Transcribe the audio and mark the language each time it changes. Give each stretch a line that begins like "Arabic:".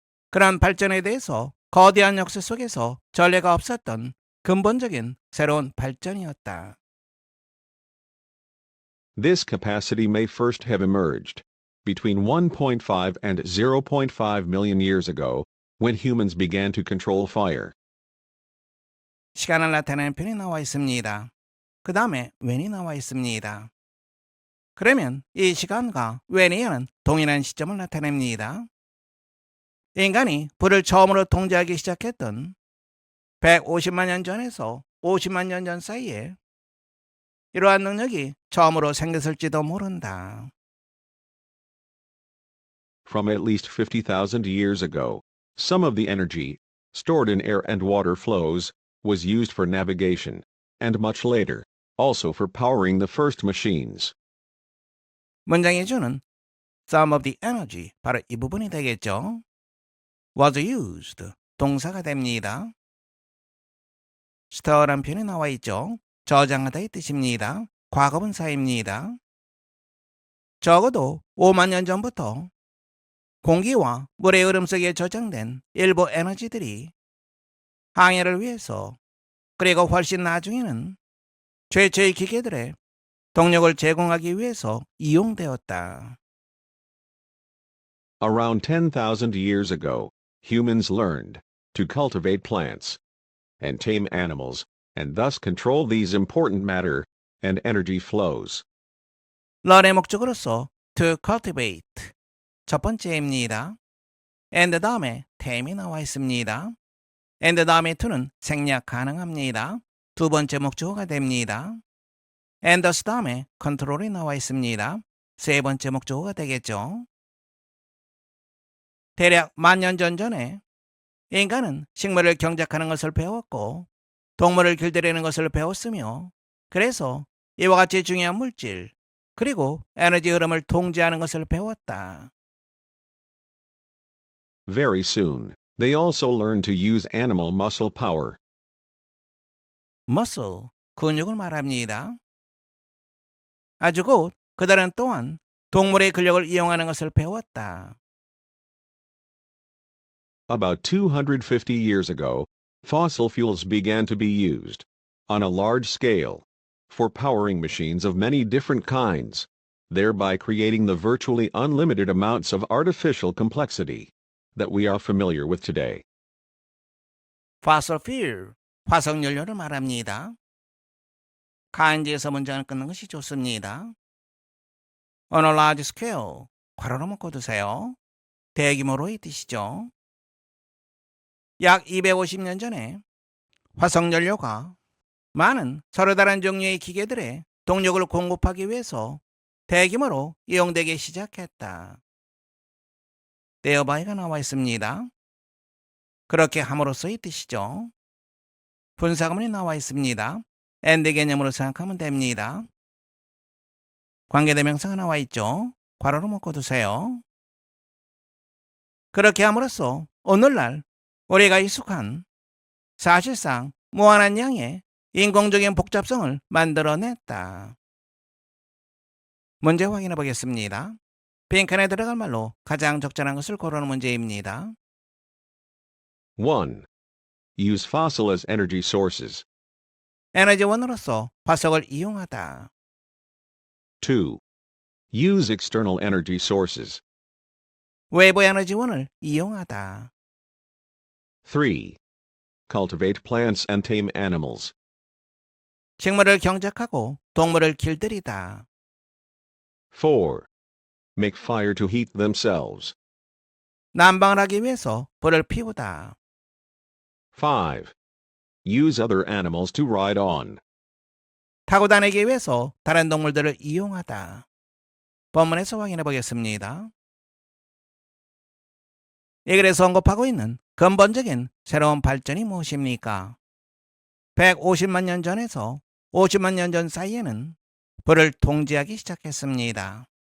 Korean: 그러한 발전에 대해서 거대한 역사 속에서 전례가 없었던 근본적인 새로운 발전이었다.
English: This capacity may first have emerged between 1.5 and 0.5 million years ago when humans began to control fire.
Korean: 시간을 나타내는 편이 나와 있습니다. 그 다음에 when이 나와 있습니다. 그러면 이 시간과 when이는 동일한 시점을 나타냅니다. 인간이 불을 처음으로 통제하기 시작했던 150만 년 전에서 50만 년 전 사이에 이러한 능력이 처음으로 생겼을지도 모른다.
English: From at least 50,000 years ago, some of the energy stored in air and water flows was used for navigation, and much later, also for powering the first machines.
Korean: 문장의 주는
English: some of the energy,
Korean: 바로 이 부분이 되겠죠.
English: was used,
Korean: 동사가 됩니다. store란 표현이 나와 있죠. 저장하다의 뜻입니다. 과거분사입니다. 적어도 5만 년 전부터 공기와 물의 흐름 속에 저장된 일부 에너지들이 항해를 위해서, 그리고 훨씬 나중에는 최초의 기계들의 동력을 제공하기 위해서 이용되었다.
English: Around 10,000 years ago, humans learned to cultivate plants and tame animals, and thus control these important matter and energy flows.
Korean: learn의 목적으로서
English: to cultivate,
Korean: 첫 번째입니다. and 다음에 tame이 나와 있습니다. and 다음에 to는 생략 가능합니다. 두 번째 목적어가 됩니다.
English: and thus
Korean: 다음에 control이 나와 있습니다. 세 번째 목적어가 되겠죠. 대략 10,000년 전에 인간은 식물을 경작하는 것을 배웠고 동물을 길들이는 것을 배웠으며, 그래서 이와 같이 중요한 물질, 그리고 에너지 흐름을 통제하는 것을 배웠다.
English: Very soon, they also learned to use animal muscle power.
Korean: muscle, 근육을 말합니다. 아주 곧 그들은 또한 동물의 근력을 이용하는 것을 배웠다.
English: About 250 years ago, fossil fuels began to be used, on a large scale, for powering machines of many different kinds, thereby creating the virtually unlimited amounts of artificial complexity that we are familiar with today.
Korean: fossil fuel, 화석연료를 말합니다. 간지에서 문장을 끊는 것이 좋습니다.
English: on a large scale,
Korean: 괄호로 묶어두세요. 대규모로의 뜻이죠. 약 250년 전에 화석연료가 많은 서로 다른 종류의 기계들의 동력을 공급하기 위해서 대규모로 이용되기 시작했다. therby가 나와 있습니다. 그렇게 함으로써의 뜻이죠. 분사구문이 나와 있습니다. and 개념으로 생각하면 됩니다. 관계대명사가 나와 있죠. 괄호로 묶어두세요. 그렇게 함으로써 오늘날 우리가 익숙한 사실상 무한한 양의 인공적인 복잡성을 만들어냈다. 문제 확인해 보겠습니다. 빈칸에 들어갈 말로 가장 적절한 것을 고르는 문제입니다. 1.
English: Use fossil as energy sources.
Korean: 에너지원으로서 화석을 이용하다.
English: 2. Use external energy sources.
Korean: 외부 에너지원을 이용하다.
English: 3. Cultivate plants and tame animals.
Korean: 식물을 경작하고 동물을 길들이다. 4.
English: Make fire to heat themselves.
Korean: 난방을 하기 위해서 불을 피우다. 5.
English: Use other animals to ride on.
Korean: 타고 다니기 위해서 다른 동물들을 이용하다. 본문에서 확인해 보겠습니다. 이 글에서 언급하고 있는 근본적인 새로운 발전이 무엇입니까? 150만 년 전에서 50만 년 전 사이에는 불을 통제하기 시작했습니다.